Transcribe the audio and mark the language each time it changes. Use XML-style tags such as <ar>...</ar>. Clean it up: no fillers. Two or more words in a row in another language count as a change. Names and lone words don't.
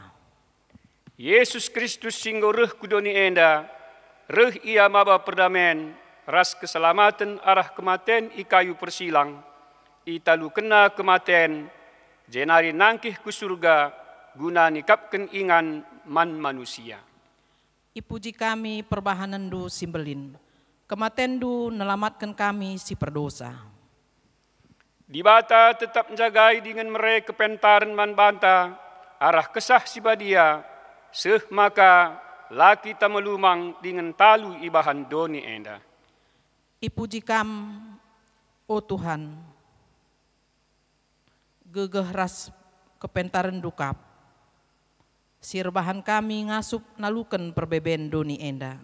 <btx>Yesus Kristus singgo reh kudoni enda, reh ia maba perdamen, ras keselamatan arah kematen ikayu persilang, italu kena kematen, jenari nangkih ke surga, guna nikapkan ingan man manusia. Ipuji kami perbahanandu simbelin, kematendu nelamatkan kami si perdosa. Dibata tetap menjagai dengan mereka kepentaran man banta, arah kesah si badia, seh maka laki tamelumang dengan talu ibahan doni enda. Ipuji kam, o Tuhan, gegeh ras kepentaran dukap, sirbahan kami ngasup nalukan perbeben doni enda.</btx>